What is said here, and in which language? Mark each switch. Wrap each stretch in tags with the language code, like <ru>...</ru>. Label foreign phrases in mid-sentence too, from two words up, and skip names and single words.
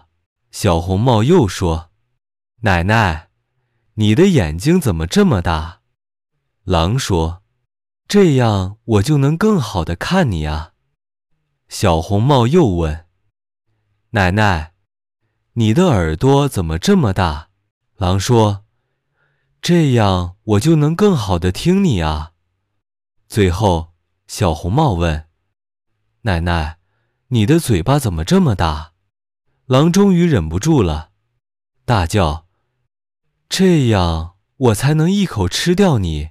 <zh>小紅帽又說：“奶奶，你的眼睛怎麼這麼大？” 狼說：“這樣我就能更好地看你啊。” 小紅帽又問：“奶奶，你的耳朵怎麼這麼大？” 狼說：“這樣我就能更好地聽你啊。” 最後，小紅帽問：“奶奶，你的嘴巴怎麼這麼大？” 狼終於忍不住了，大叫：“這樣我才能一口吃掉你。”</zh>